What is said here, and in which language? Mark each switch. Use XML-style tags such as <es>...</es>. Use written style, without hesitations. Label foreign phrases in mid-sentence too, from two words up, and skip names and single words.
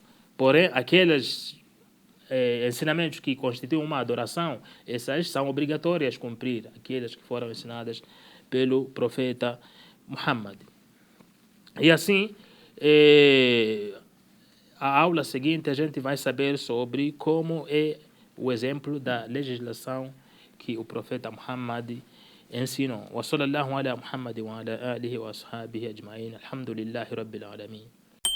<pt>Porém, aqueles ensinamentos que constituem uma adoração, essas são obrigatórias cumprir, aquelas que foram ensinadas pelo profeta Muhammad. E assim, a aula seguinte a gente vai saber sobre como é o exemplo da legislação que o profeta Muhammad ensinou.</pt> <ar>وصلى الله على محمد وعلى آله وأصحابه أجمعين. الحمد لله رب العالمين.</ar>